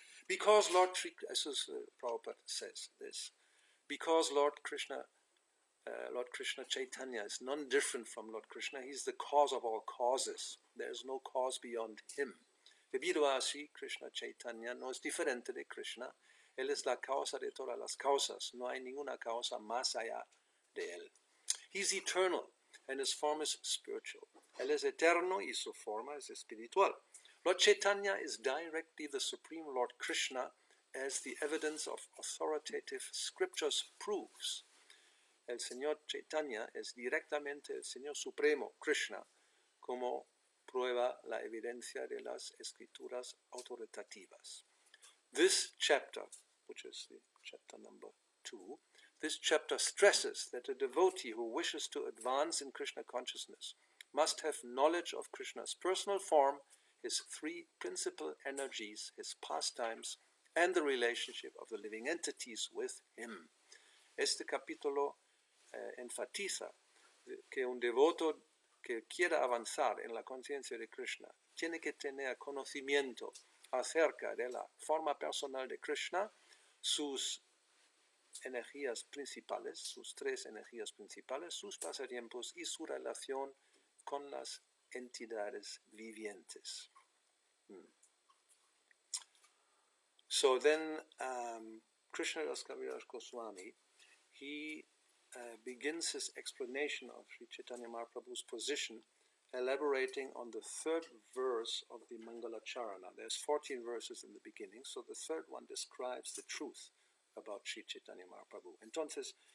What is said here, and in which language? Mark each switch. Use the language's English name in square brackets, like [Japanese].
[English] Because Lord Prabhupada says this, because Lord Krishna Chaitanya is none different from Lord Krishna, he is the cause of all causes. There is no cause beyond him. [Spanish] Debido a así, Krishna Chaitanya no es diferente de Krishna, él es la causa de todas las causas, no hay ninguna causa más allá de él. [English] He is eternal, and his form is spiritual. [Spanish] Él es eterno y su forma es espiritual. [English] Lord Chaitanya is directly the Supreme Lord Krishna, as the evidence of authoritative scriptures proves. [Spanish] El Señor Chaitanya es directamente el Señor Supremo Krishna, como prueba la evidencia de las escrituras autoritativas. [English] This chapter, which is the chapter number 2, this chapter stresses that a devotee who wishes to advance in Krishna consciousness must have knowledge of Krishna's personal form, his 3 principal energies, his pastimes, and the relationship of the living entities with him. [Spanish] Este capítulo enfatiza que un devoto que quiera avanzar en la conciencia de Krishna tiene que tener conocimiento acerca de la forma personal de Krishna, sus energías principales, sus 3 energías principales, sus pasatiempos y su relación con las entidades vivientes. [English] So then Krishnadas Kaviraj Goswami, he begins his explanation of Sri Chaitanya Mahaprabhu's position, elaborating on the 3rd verse of the Mangalacharana. There's 14 verses in the beginning, so the 3rd one describes the truth about Sri Chaitanya Mahaprabhu. [Spanish] Entonces,